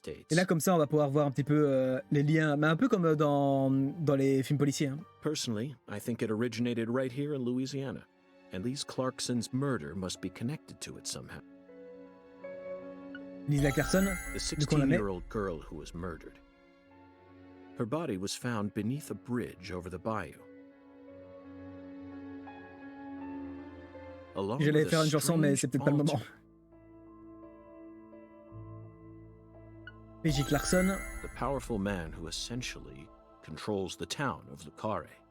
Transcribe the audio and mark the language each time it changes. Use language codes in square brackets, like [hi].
[fr] Et là, comme ça, on va pouvoir voir un petit peu les liens, mais un peu comme dans les films policiers, hein. [en] Personally, I think it originated right here in Louisiana, and Lise Clarkson's murder must be connected to it somehow. Lisa Clarkson, the 16-year-old girl who was murdered. Her body was found beneath a bridge over the bayou. [fr] J'allais faire une chanson, mais c'est peut-être pas le moment. [en] PJ Clarkson. The powerful man who essentially controls the town of Lucare.